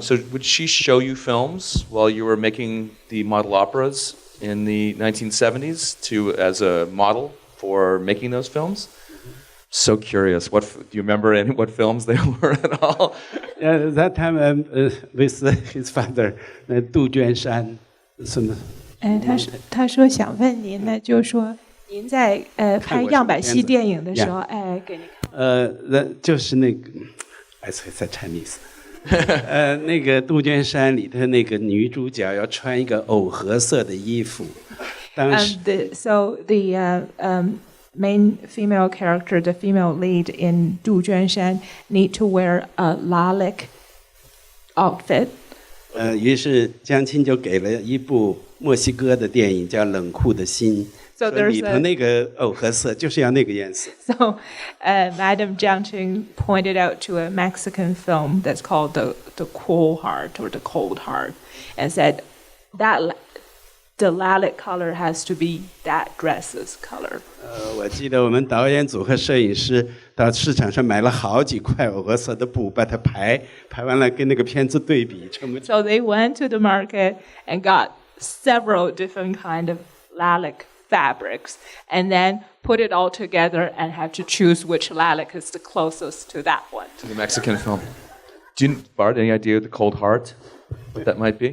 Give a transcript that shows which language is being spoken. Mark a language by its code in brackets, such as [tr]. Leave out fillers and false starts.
[en] So would she show you films while you were making the model operas in the 1970s as a model for making those films? So curious. Do you remember what films they were at all? Yeah, that time with his father, [zh] 杜鹃山，什么？他说想问您呢，就是说您在拍样板戏电影的时候，给您看。就是那个 [en] I say Chinese， [zh] 那个杜鹃山里头那个女主角要穿一个藕荷色的衣服，当时 [en] So the main female character, the female lead in Du Juanshan, need to wear a lilac outfit. [zh] 于是江青就给了一部墨西哥的电影叫《冷酷的心》。 [en] So there's [zh] 里头那个藕荷色就是要那个颜色。 [en] So Madam Jiangqing pointed out to a Mexican film that's called the Cool Heart or the Cold Heart, and said that the lilac color has to be that dress's color. [zh] 我记得我们导演组和摄影师到市场上买了好几块藕荷色的布，把它排完了跟那个片子对比，成不成？ [en] So they went to the market and got several different kind of lilac fabrics, and then put it all together and had to choose which lilac is the closest to that one. To the Mexican film. Bart, any idea the Cold Heart? What that might be?